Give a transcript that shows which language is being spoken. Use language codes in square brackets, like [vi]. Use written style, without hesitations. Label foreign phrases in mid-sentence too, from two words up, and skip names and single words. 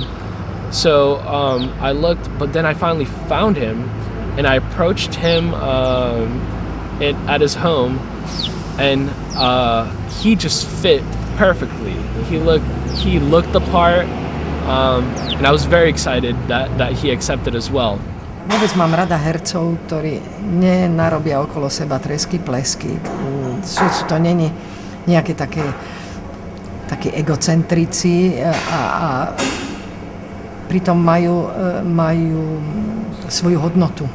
[en] So I looked, but then I finally found him, and I approached him at his home, and he just fit perfectly. He looked the part, and I was very excited that he accepted as well. [sk] Vôbec mám rada hercov, ktorí nenarobia okolo seba tresky, plesky. Sú to není nejaké také egocentrici a pritom majú svoju hodnotu.